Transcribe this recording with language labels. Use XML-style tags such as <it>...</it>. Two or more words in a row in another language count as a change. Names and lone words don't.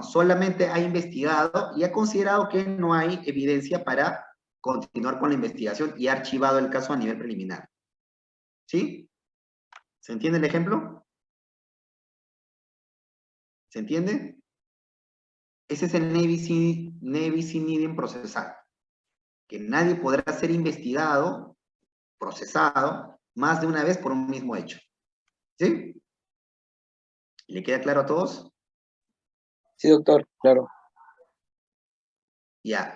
<es>Solamente ha investigado y ha considerado que no hay evidencia para continuar con la investigación y ha archivado el caso a nivel preliminar. ¿Sí? ¿Se entiende el ejemplo? ¿Se entiende? Ese es el</es> <la>nebis in idem</la> <es>procesal. Que nadie podrá ser investigado, procesado, más de una vez por un mismo hecho. ¿Sí? ¿Le queda claro a todos? Sí, doctor, claro. Ya.</es>